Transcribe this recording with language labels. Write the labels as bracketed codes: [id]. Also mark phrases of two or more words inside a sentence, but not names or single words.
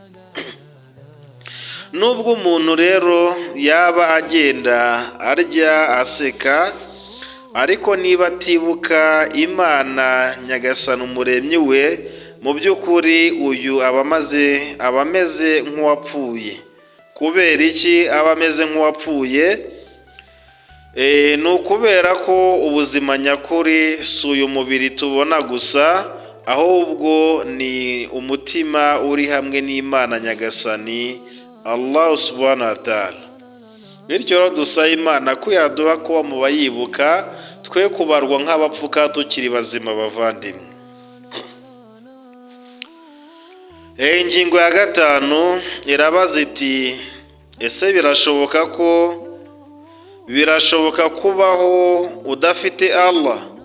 [rw] Nubwo umuntu rero yaba agenda arya aseka, ariko niba atibuka Imana nyagasani umuremyi we, mu by'ukuri uyu aba ameze nk'uwapfuye. Kubera iki aba ameze nk'uwapfuye? ni ukubera ko ubuzima nyakuri si uyu mubiri tubona gusa, ahubwo ni umutima uri hamwe n'Imana Nyagasani [ar] الله سبحانه وتعالى. [rw] Bityo rero dusaba Imana ko yaduha kuba mu bayibuka, twe kubarwa nk'abapfuka tukiri bazima bavandimwe. Ingingo ya 5 irabaza iti ese birashoboka kubaho udafite Allah?